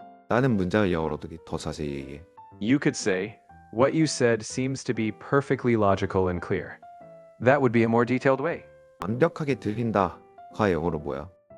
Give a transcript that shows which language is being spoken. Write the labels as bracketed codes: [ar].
[ko] 나는 문장을 영어로 더 자세히 얘기해. [en] You could say, what you said seems to be perfectly logical and clear. That would be a more detailed way. [ko] 완벽하게 들린다가 영어로 뭐야?